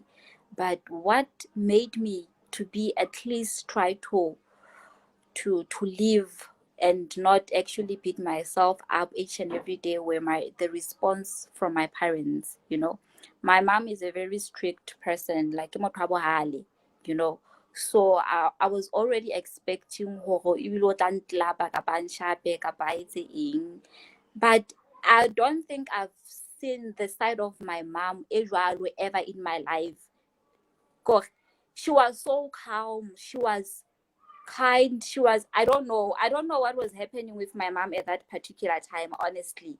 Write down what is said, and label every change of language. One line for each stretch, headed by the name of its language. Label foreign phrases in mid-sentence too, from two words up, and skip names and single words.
English: But what made me to be at least try to live and not actually beat myself up each and every day were the response from my parents, you know. My mom is a very strict person, like you know. So I was already expecting
Southern Sotho: hore ebile o tla ntlapa kapa nshape kapa a etse eng.
English: But I don't think I've seen the side of my mom ever in my life. God, she was so calm. She was kind. She was, I don't know what was happening with my mom at that particular time, honestly.